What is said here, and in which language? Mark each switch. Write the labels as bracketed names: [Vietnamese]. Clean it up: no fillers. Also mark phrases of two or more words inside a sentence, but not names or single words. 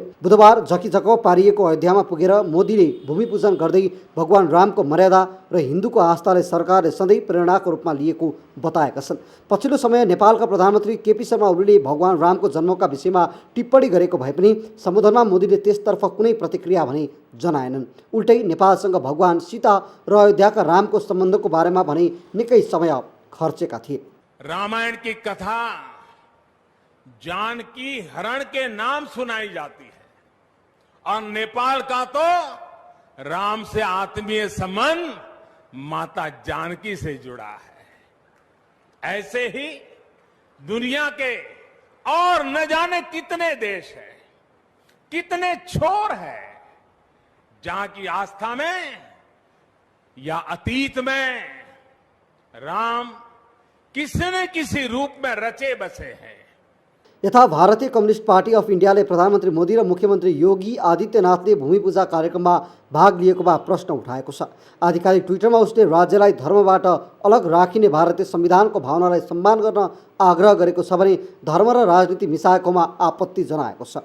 [Nepali] बुधबार झकीझक पारिएको अयोध्यामा पुगेर मोदीले भूमि पूजन गर्दै भगवान रामको मर्यादा र हिन्दूको आस्थालाई सरकारले सधैँ प्रेरणाको रूपमा लिएको बताएका छन्। पछिल्लो समय नेपालका प्रधानमन्त्री केपी शर्मा ओलीले भगवान रामको जन्मका विषयमा टिप्पणी गरेको भए पनि सम्बोधनमा मोदीले त्यसतर्फ कुनै प्रतिक्रिया भने जनाएनन्। उल्टै नेपालसँग भगवान सीता र अयोध्याका रामको सम्बन्धको बारेमा भने निकै समय खर्चेका थिए। [Hindi] रामायण की कथा जानकी हरण के नाम सुनाई जाती है, और नेपाल का तो राम से आत्मीय संबंध माता जानकी से जुड़ा है। ऐसे ही दुनिया के और न जाने कितने देश हैं, कितने छोर हैं, जहां की आस्था में या अतीत में राम किसी न किसी रूप में रचे बसे हैं। [Nepali] यथा भारतीय कम्युनिस्ट पार्टी अफ इन्डियाले प्रधानमन्त्री मोदी र मुख्यमन्त्री योगी आदित्यनाथले भूमि पूजा कार्यक्रममा भाग लिएकोमा प्रश्न उठाएको छ। आधिकारिक ट्विटरमा उसले राज्यलाई धर्मबाट अलग राखिने भारतीय संविधानको भावनालाई सम्मान गर्न आग्रह गरेको छ भने धर्म र राजनीति मिसाएकोमा आपत्ति जनाएको छ।